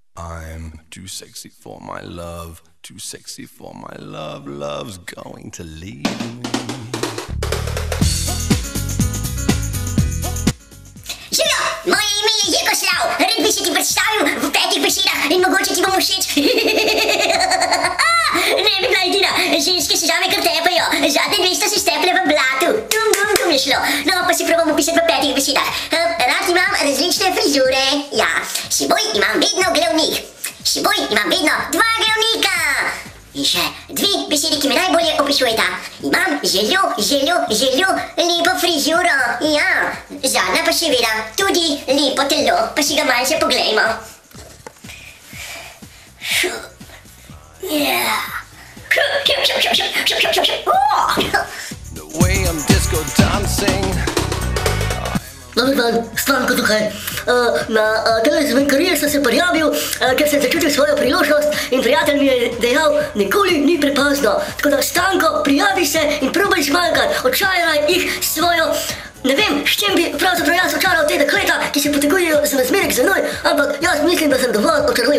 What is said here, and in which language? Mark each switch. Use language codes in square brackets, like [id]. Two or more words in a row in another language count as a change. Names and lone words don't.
[en] I'm too sexy for my love, too sexy for my love, love's going to leave me. [sl] Živijo, moje ime je Jirko Šrav, rad bi se ti predstavil v 5 besedah in mogoče ti bom všeč. Ne bi bila edina, ženske se zame kar tepajo, zadnje 200 se steple v blatu, tum je šlo. No, pa si probam opisati v 5 besedah. Rad imam različne frizure, ja, s seboj imam vedno glavnik, s seboj imam vedno 2 glavnika. In še 2 besede, ki me najbolje opisujeta. Imam zelo lepo frizuro, ja, zadnja pa seveda tudi lepo telo, pa si ga malce poglejmo. [en] The way I'm disco dancing. [sl] Dobar dan, Stanko tukaj. Na tele zmenkarije sem se prijavil, ker sem začutil svojo priložnost in prijatelj mi je dejal, nikoli ni prepozno. Tako da, Stanko, prijavi se in probaj zmanjkati, očaraj jih svojo, ne vem, s čim bi pravzaprav jaz očaral te dekleta, ki se potegujejo za zmerek za moj, ampak jaz mislim, da sem dovolj očarljiv.